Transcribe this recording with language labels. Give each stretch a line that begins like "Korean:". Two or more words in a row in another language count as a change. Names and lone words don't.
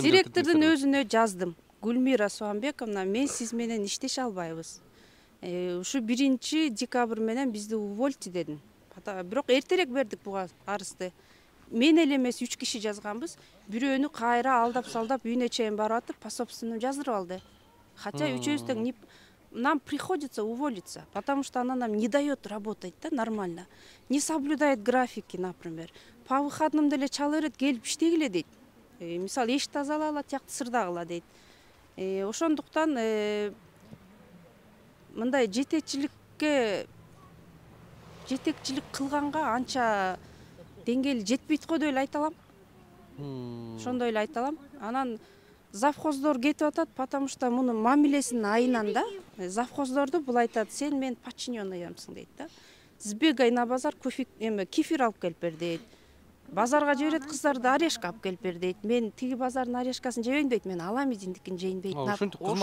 Kyrgyz: директордун өзүнө жаздым. Гүлмира Суамбековна, мен сиз менен иштеше албайбыз. Ушу 1 декабрь менен бизди увольте дедим. Бирок эртерээк бердик буга арызды. Мен эле эмес 3 киши жазганбыз. Бирөөнү кайра алдап-салдап үйүнө чейин барып атып,
Russian: по собственному
Kyrgyz: жаздырып алды.
Russian: Хотя
Kyrgyz: үчөөбүз тең
Russian: нам приходится уволиться, потому что она нам не дает работать да, нормально. Не соблюдает графики, например. По выходным
Kyrgyz: деле чала берет, келип иштегиле дейт. Мисалы эшик тазала алат, тиякты сырдагыла дейт. Ошондуктан мындай жетекчилик кылганга анча деңгээли жетпейт го деп эле айта алам. Ошондой эле айта алам. Анан завхоздор кетип атат,
Russian: потому что
Kyrgyz: мунун мамилесинин айынан да, завхоздорду бул айтат, сен мен подчиненныйымсың дейт да.
Russian: Сбегай на базар,
Kyrgyz: кефир алып келип бер дейт. Базарга жиберет, кыздарды орешка алып келип бер дейт. Мен тиги базардын орешкасын жебейм дейт, мен аламидиндикин жейм дейт. Ушинтип